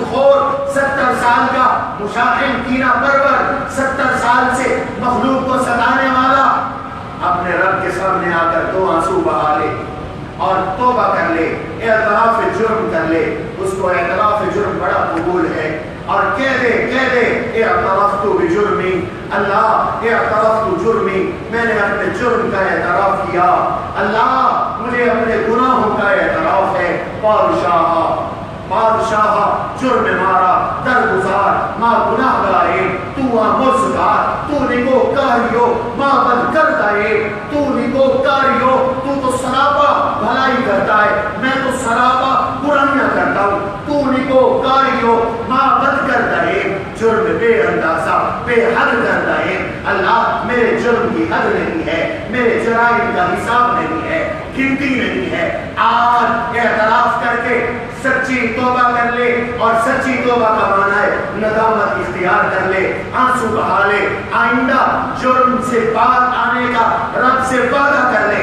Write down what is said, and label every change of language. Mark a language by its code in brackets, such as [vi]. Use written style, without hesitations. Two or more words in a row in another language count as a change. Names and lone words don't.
[ur] خور، 70 سال کا مشاغل کینہ پرور، 70 سال سے مخلوق کو ستانے والا، اپنے رب کے سامنے آ کر 2 آنسو بہا لے اور توبہ کر لے، اعتراف جرم کر لے، اس کو اعتراف جرم بڑا قبول ہے، اور کہہ دے [ar] اعترفت بجرمی، اللہ اعترفت جرمی، [ur] میں نے اپنے جرم کا اعتراف کیا، اللہ مجھے اپنے گناہوں کا اعتراف ہے۔ [fa] بادشاہ جرم مارا درگزار ما گناہ گارے، تو آمرزگار، تو نگو کاریو ما بد کردائے، تو نگو کاریو، [ur] تو سراپا بھلائی کرتا ہے، میں تو سراپا برائیاں کرتا ہوں، [fa] تو نگو کاریو ما بد کردائے، جرم بے اندازہ بے حد کردائے، [ur] اللہ میرے جرم کی حد نہیں ہے، میرے جرائم کا حساب نہیں ہے، گنتی نہیں ہے، آج اعتراف کر کے سچی توبہ کر لے، اور سچی توبہ کا معنی ہے ندامت اختیار کر لے، آنسو بہا لے، آئندہ جرم سے بعد آنے کا رب سے وعدہ کر لے۔